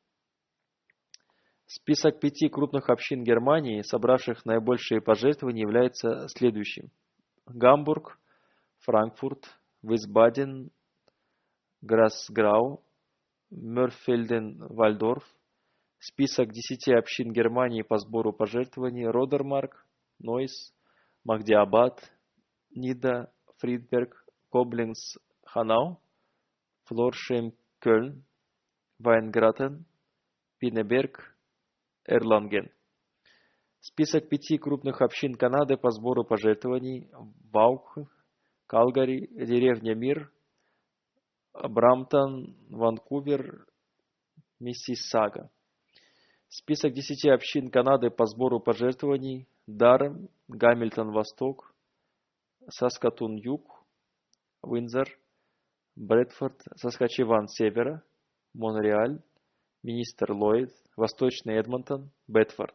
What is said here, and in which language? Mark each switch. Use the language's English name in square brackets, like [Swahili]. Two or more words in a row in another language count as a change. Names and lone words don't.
[Russian] Список 5 крупных общин Германии, собравших наибольшие пожертвования, является следующим: Гамбург, Франкфурт, Висбаден, Грасграу, Мёрфельден-Вальдорф. Список 10 общин Германии по сбору пожертвований: Родермарк, Нойс, Махдиабад, Нида, Фридберг, Коблинц, Ханау, Флоршем, Кёльн, Вайнгратен, Пинеберг, Эрланген. Список 5 крупных общин Канады по сбору пожертвований: Ваук, Калгари, деревня Мир, Брамптон, Ванкувер, Миссиссага. Список 10 общин Канады по сбору пожертвований: Даррем, Гамильтон-Восток, Саскатун-Юг, Уиндзор, Брэдфорд, Саскачеван-Севера, Монреаль, Министер Ллойд, Восточный Эдмонтон, Бэдфорд.